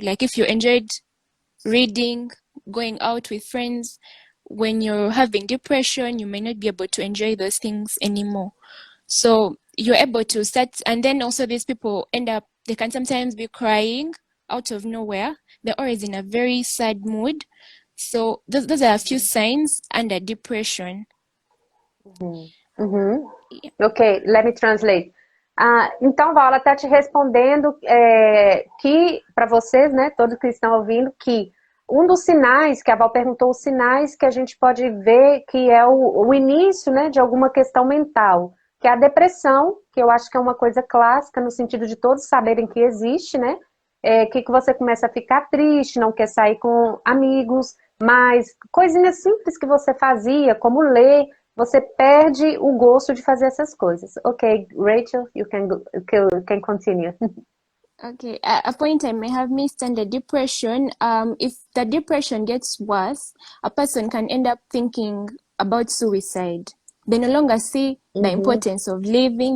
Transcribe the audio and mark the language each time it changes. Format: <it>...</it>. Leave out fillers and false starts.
<en>Like if you enjoyed reading, going out with friends, when you're having depression, you may not be able to enjoy those things anymore. So you're able to start, and then also these people they can sometimes be crying out of nowhere. They're always in a very sad mood. So those are a few signs under depression. Yeah. Ok, let me translate.</en> <pt>Então, Val, ela está te respondendo que, para vocês, né, todos que estão ouvindo, que um dos sinais, que a Val perguntou, os sinais que a gente pode ver que é o início, né, de alguma questão mental, que é a depressão, que eu acho que é uma coisa clássica, no sentido de todos saberem que existe, né, que você começa a ficar triste, não quer sair com amigos, mas coisinhas simples que você fazia, como ler, você perde o gosto de fazer essas coisas.</pt> <en>Ok, Rachel, you can continue. Okay, a point I may have missed under depression. If the depression gets worse, a person can end up thinking about suicide. They no longer see the Uhum. importance of living.</en>